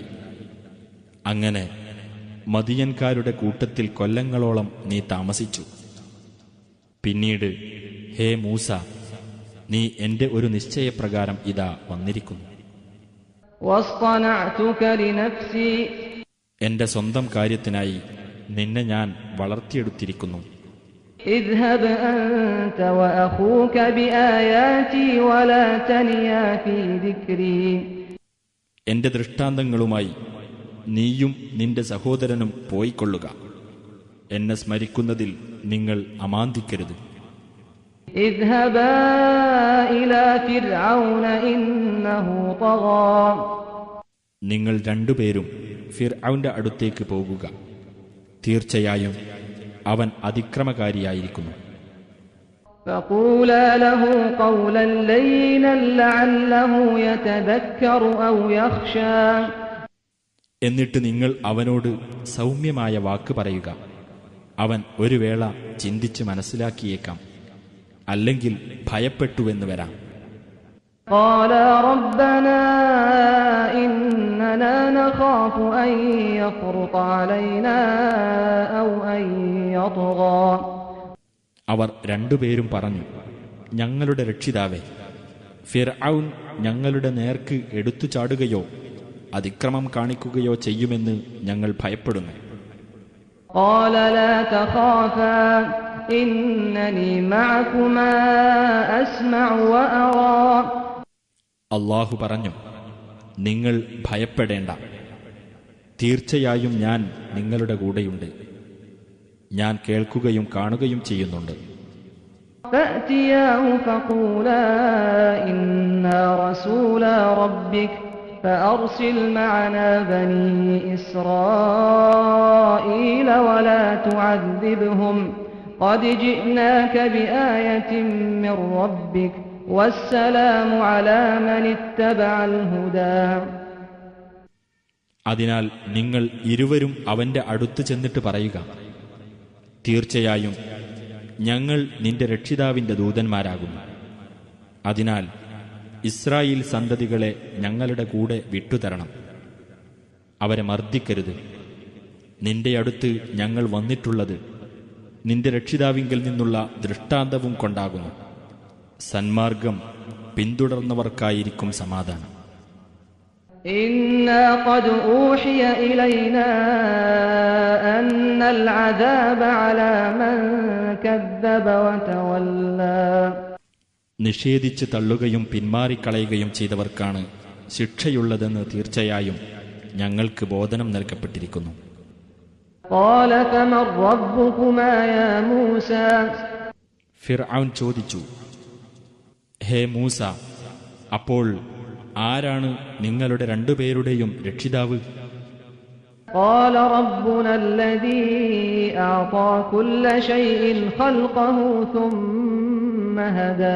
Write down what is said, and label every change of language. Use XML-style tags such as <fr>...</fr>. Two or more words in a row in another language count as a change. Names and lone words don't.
<ml>അങ്ങനെ മദിയൻകാരുടെ കൂട്ടത്തിൽ കൊല്ലങ്ങളോളം നീ താമസിച്ചു. പിന്നീട്, ഹേ മൂസ, നീ എന്റെ ഒരു നിശ്ചയപ്രകാരം ഇതാ വന്നിരിക്കുന്നു. എന്റെ സ്വന്തം കാര്യത്തിനായി നിന്നെ ഞാൻ വളർത്തിയെടുത്തിരിക്കുന്നു.</ml> <ar>اذهب أنت وأخوك بآياتي ولا تنيا في ذكري.</ar> <ml>എന്റെ ദൃഷ്ടാന്തങ്ങളുമായി നീയും നിന്റെ സഹോദരനും പോയിക്കൊള്ളുക. എന്നെ സ്മരിക്കുന്നതിൽ നിങ്ങൾ അമാന്തിക്കരുത്.</ml> <ar>اذهبا إلى فرعون إنه طغى.</ar> <ml>നിങ്ങൾ രണ്ടുപേരും ഫിർഔന്റെ അടുത്തേക്ക് പോകുക. തീർച്ചയായും അവൻ അതിക്രമകാരിയായിരിക്കുന്നു.</ml> <ar>فقولا له قولا لينا لعله يتذكر أو يخشى.</ar> <ml>എന്നിട്ട് നിങ്ങൾ അവനോട് സൗമ്യമായ വാക്ക് പറയുക. അവൻ ഒരു വേള ചിന്തിച്ച് മനസ്സിലാക്കിയേക്കാം, അല്ലെങ്കിൽ ഭയപ്പെട്ടുവെന്ന് വരാം.</ml> <ar>قالا ربنا إننا نخاف أن يفرط علينا أو أن يطغى.</ar> <ml>അവർ രണ്ടുപേരും പറഞ്ഞു, ഞങ്ങളുടെ രക്ഷിതാവേ, ഫിർഔൻ ഞങ്ങളുടെ നേർക്ക് എടുത്തു ചാടുകയോ അതിക്രമം കാണിക്കുകയോ ചെയ്യുമെന്ന് ഞങ്ങൾ ഭയപ്പെടുന്നു.</ml> <ar>قال لا تخافا إنني معكما أسمع وأرى.</ar> <ml>അല്ലാഹു പറഞ്ഞു, നിങ്ങൾ ഭയപ്പെടേണ്ട, തീർച്ചയായും ഞാൻ നിങ്ങളുടെ കൂടെയുണ്ട്. ഞാൻ കേൾക്കുകയും കാണുകയും ചെയ്യുന്നുണ്ട്.</ml> <ar>فأتياه فقولا إنا رسولا ربك فأرسل معنا بني إسرائيل ولا تعذبهم قد جئناك بآية من ربك والسلام على من اتبع الهدى.</ar> <ml>അതിനാൽ നിങ്ങൾ ഇരുവരും അവന്റെ അടുത്ത് ചെന്നിട്ട് പറയുക, തീർച്ചയായും ഞങ്ങൾ നിന്റെ രക്ഷിതാവിന്റെ ദൂതന്മാരാകുന്നു. അതിനാൽ ഇസ്രായേൽ സന്തതികളെ ഞങ്ങളുടെ കൂടെ വിട്ടുതരണം. അവരെ മർദ്ദിക്കരുത്. നിന്റെ അടുത്ത് ഞങ്ങൾ വന്നിട്ടുള്ളത് നിന്റെ രക്ഷിതാവിങ്കിൽ നിന്നുള്ള ദൃഷ്ടാന്തവും കൊണ്ടാകുന്നു. സന്മാർഗം പിന്തുടർന്നവർക്കായിരിക്കും സമാധാനം.</ml> <ar>إنا قد أوحي إلينا أن العذاب على من كذب وتولى.</ar> <ml>നിഷേധിച്ച് തള്ളുകയും പിന്മാറിക്കളയുകയും ചെയ്തവർക്കാണ് ശിക്ഷയുള്ളതെന്ന് തീർച്ചയായും ഞങ്ങൾക്ക് ബോധനം നൽകപ്പെട്ടിരിക്കുന്നു.</ml> <ar>قال فمن ربكما يا موسى.</ar> <ml>ഫിർഔൻ ചോദിച്ചു, ഹേ മൂസ, അപ്പോൾ ആരാണ് നിങ്ങളുടെ രണ്ടുപേരുടെയും രക്ഷിതാവ്?</ml> <ar>قال ربنا الذي أعطى كل شيء خلقه ثم هدى.</ar>